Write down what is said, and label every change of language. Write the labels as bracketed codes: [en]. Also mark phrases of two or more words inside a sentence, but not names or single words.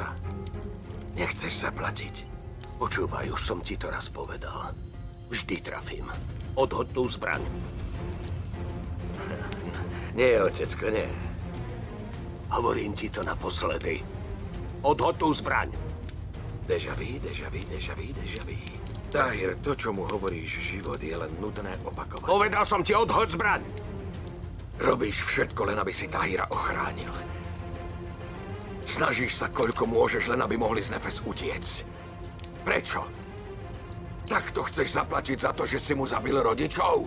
[sk] Nechceš zaplatiť? Počúvaj, už som ti to raz povedal. Vždy trafím. Odhoď tú zbraň. Nie, otecko, nie. Hovorím ti to naposledy. Odhoď tú zbraň. [fr] Déjà vu, déjà vu, déjà vu, déjà vu. [sk] Tahir, to, čo mu hovoríš, život je len nutné opakovať. Povedal som ti, odhoď zbraň! Robíš všetko, len aby si Tahira ochránil. Snažíš sa, koľko môžeš, len aby mohli z Nefes utiecť. Prečo? Takto chceš zaplatiť za to, že si mu zabil rodičov?